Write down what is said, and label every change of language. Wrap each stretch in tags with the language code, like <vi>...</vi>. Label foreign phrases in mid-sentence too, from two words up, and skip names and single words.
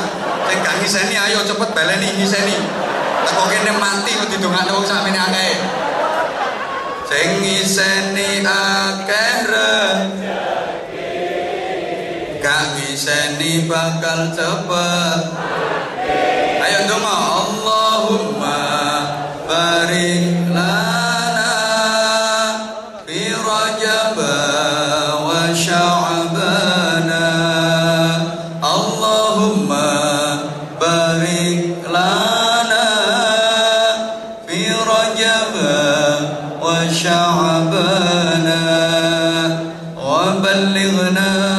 <jv>Sing gak ngiseni ayo cepet baleni ngiseni. Teko kene mati kok didongakno wong sakmene akeh. Sing ngiseni akeh rezeki, gak ngiseni bakal cepet mati. Ayo donga.</jv> <ar>اللهم بارك لنا في رجب وشعبان. اللهم بارك لنا في رجب وشعبان وبلغنا</ar>